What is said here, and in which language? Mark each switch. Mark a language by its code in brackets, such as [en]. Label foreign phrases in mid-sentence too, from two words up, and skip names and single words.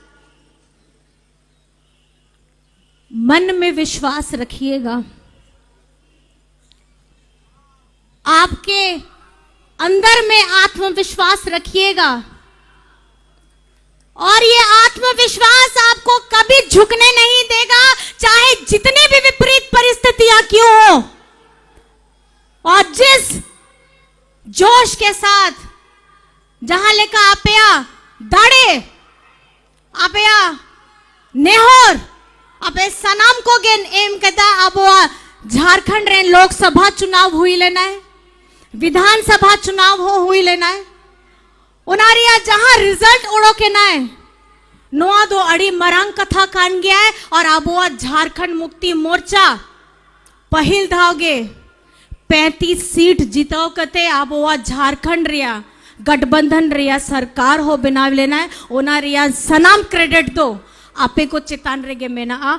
[hi] मन में विश्वास रखिएगा, आपके अंदर में आत्मविश्वास रखिएगा, और ये आत्मविश्वास आपको कभी झुकने नहीं देगा, चाहे जितनी भी विपरीत परिस्थितियां क्यों हो। और जिस जोश के साथ जहां लेकर [sat] आपया दाड़े, आपया नेहोर, आपे सनाम को गेन एम कहता अब झारखंड रे लोकसभा चुनाव हुई लेना है, विधानसभा चुनाव हुई लेना है, उनारिया जहां रिजल्ट उड़ो के ना है, नोआ दो अड़ी मरंग कथा कान गया है, और अब झारखंड मुक्ति मोर्चा पहिल धावगे 35 सीट जीतो कते अब झारखंड रिया गठबंधन रिया सरकार हो बनाव लेना है, ओना रिया सनाम क्रेडिट दो आपे को चितान रेगे में ना।